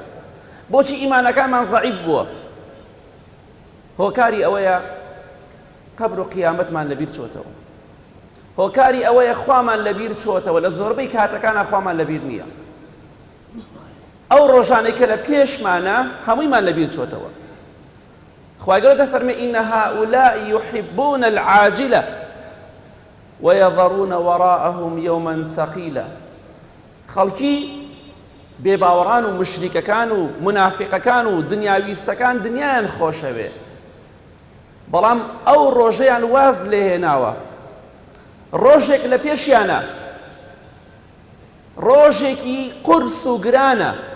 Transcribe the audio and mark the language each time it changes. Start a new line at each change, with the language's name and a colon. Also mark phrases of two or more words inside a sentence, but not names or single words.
Central Kurdish: بۆچی ئیمانەکانمان زەعیف بووە؟ هۆکاری ئەوەیە قەبر و قیامەتمان لەبیر چۆتەوە، هۆکاری ئەوەیە خوامان لەبیر چۆتەوە، لە زۆربەی کاتەکانە خوامان لەبیر نییە. ئەو ڕۆژانەی کە لە پێشمانە هەموویمان لەبیر چۆتەوە. خوای گەورە دەفەرمێ
Arabic: ئین هؤلاء یحبون العاجلة ويذرون وراءهم يوما ثقيلا.
Central Kurdish: خەڵکی بێباوەڕان و مشریکەکان و منافقەکان و دنیاویستەکان دنیایان خۆشەوێ، بەڵام ئەو ڕۆژەیان واز لێهێناوە، ڕۆژێک لە پێشیانە، ڕۆژێکی قورس و گرانە.